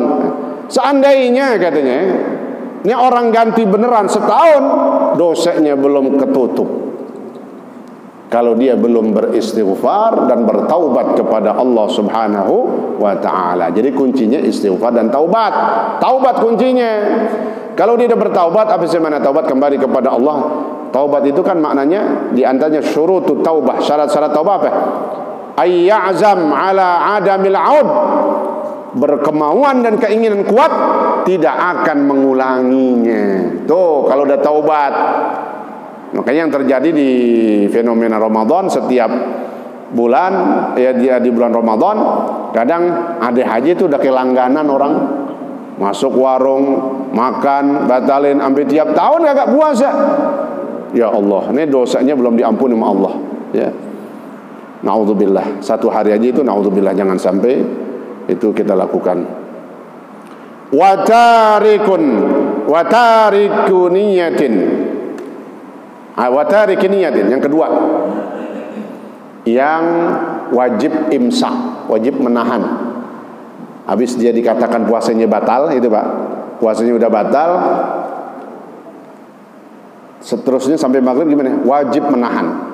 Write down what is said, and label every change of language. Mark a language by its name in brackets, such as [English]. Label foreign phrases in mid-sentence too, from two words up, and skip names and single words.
[Indonesian] Seandainya katanya ini orang ganti beneran setahun, dosanya belum ketutup kalau dia belum beristighfar dan bertaubat kepada Allah [Arabic] سبحانه وتعالى. [Indonesian] Jadi kuncinya istighfar dan taubat. Taubat kuncinya. Kalau dia sudah bertaubat, apa sih mana taubat? Kembali kepada Allah. Taubat itu kan maknanya di antaranya [Arabic] شروط التوبة. [Indonesian] Syarat-syarat taubat apa? [Arabic] أن يعزم على عدم العود. [Indonesian] Berkemauan dan keinginan kuat tidak akan mengulanginya. Tuh kalau udah taubat. Makanya yang terjadi di fenomena Ramadan, setiap bulan ya dia di bulan Ramadan kadang ada haji itu udah kelangganan orang masuk warung makan batalin sampai tiap tahun kagak puasa. Ya Allah, ini dosanya belum diampuni sama Allah ya. Naudzubillah, satu hari aja itu naudzubillah, jangan sampai itu kita lakukan. [Arabic] وتارك نية. وتارك نية. [Indonesian] Yang kedua, yang wajib imsak, wajib menahan. Habis dia dikatakan puasanya batal, itu Pak. Puasanya udah batal. Seterusnya sampai maghrib gimana? Wajib menahan.